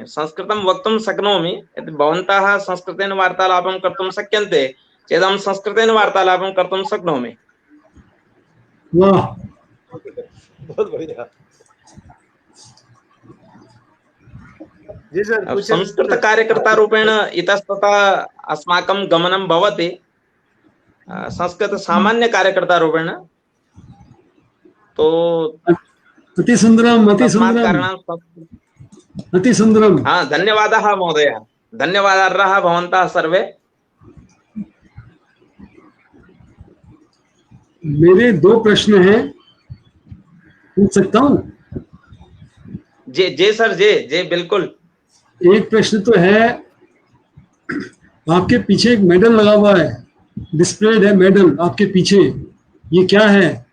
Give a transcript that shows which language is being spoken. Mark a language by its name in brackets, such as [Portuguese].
[Sanskrit] संस्कृतं वक्तुं शक्नोमि। यदि भवन्तः संस्कृतेन वार्तालापं कर्तुं शक्यन्ते चेत् अहं संस्कृतेन वार्तालापं कर्तुं शक्नोमि। [Hindi] वाह, बहुत बढ़िया। जी सर अब पूछे संस्कृत सर। [Sanskrit] कार्यकर्ता रूपेण इतस्ततः अस्माकं गमनं भवति। संस्कृत सामान्य कार्यकर्ता रूपेण तो अति सुंदरम, अति तस्मात् सुंदरम, कारणात् अति सुंदरम। हाँ धन्यवादः महोदय, धन्यवादार्हः भवन्तः सर्वे। [Hindi] मेरे दो प्रश्न हैं, पूछ सकता हूँ? जी जी सर, जी जी बिल्कुल। एक प्रश्न तो है, आपके पीछे एक मेडल लगा हुआ है, डिस्प्लेड है मेडल आपके पीछे, ये क्या है?